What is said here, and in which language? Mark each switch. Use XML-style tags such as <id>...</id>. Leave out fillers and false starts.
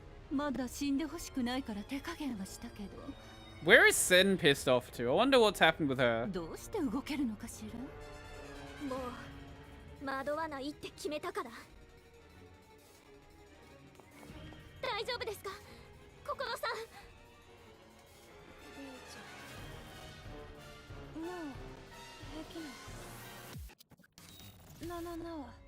<ja>まだ死んでほしくないから手加減はしたけど。</ja> <en>Where is Sen pissed off to? I wonder what's happened with her.</en> <ja>どうして動けるのかしら。もう惑わないって決めたから。大丈夫ですか、心さん。もう平気なの。なは</ja>